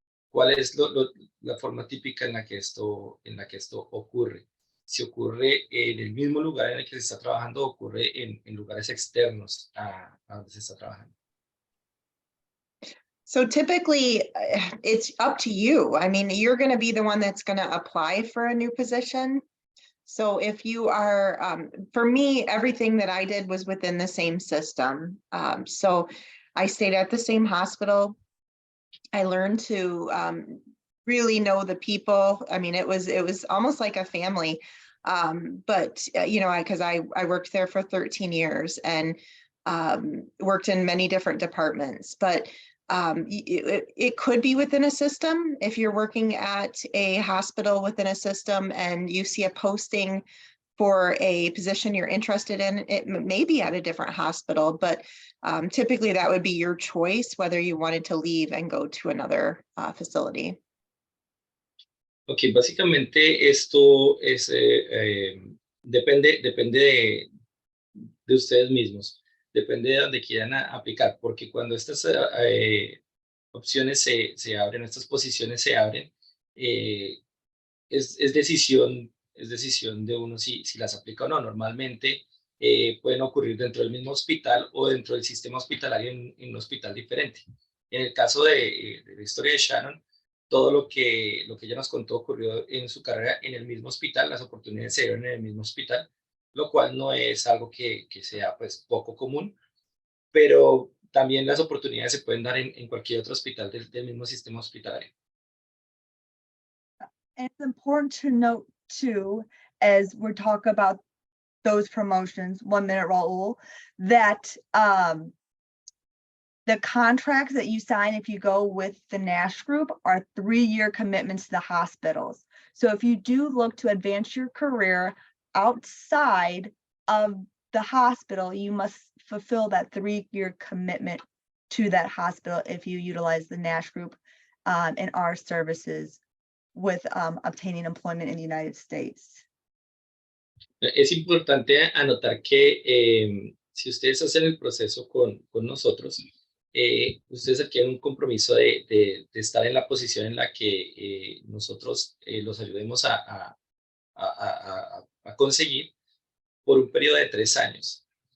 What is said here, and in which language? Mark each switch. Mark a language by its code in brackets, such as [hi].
[es] ¿Cuál es la forma típica en la que esto ocurre? Si ocurre en el mismo lugar en el que se está trabajando o ocurre en lugares externos a donde se está trabajando. [en] So typically, it's up to you. I mean, you're going to be the one that's going to apply for a new position. So if you are, for me, everything that I did was within the same system. So I stayed at the same hospital. I learned to really know the people. I mean, it was almost like a family. But you know, because I worked there for 13 years and worked in many different departments. But it could be within a system. If you're working at a hospital within a system and you see a posting for a position you're interested in, it may be at a different hospital, but typically that would be your choice, whether you wanted to leave and go to another facility. [es] Ok, básicamente esto es, depende de ustedes mismos. Depende de donde quieran aplicar, porque cuando estas opciones se abren, estas posiciones se abren, es decisión de uno si las aplica o no. Normalmente pueden ocurrir dentro del mismo hospital o dentro del sistema hospitalario en un hospital diferente. En el caso de la historia de Shannon, todo lo que ella nos contó ocurrió en su carrera en el mismo hospital, las oportunidades se dieron en el mismo hospital, lo cual no es algo que sea pues poco común, pero también las oportunidades se pueden dar en cualquier otro hospital del mismo sistema hospitalario. [en] And it's important to note too, as we're talking about those promotions, 1 minute, Raul, that the contracts that you sign if you go with the Nash Group are 3-year commitments to the hospitals. So if you do look to advance your career outside of the hospital, you must fulfill that 3-year commitment to that hospital if you utilize the Nash Group and our services with obtaining employment in the United States. [es] Es importante anotar que si ustedes hacen el proceso con nosotros, ustedes adquieren un compromiso de estar en la posición en la que nosotros los ayudemos a conseguir por un periodo de 3 años.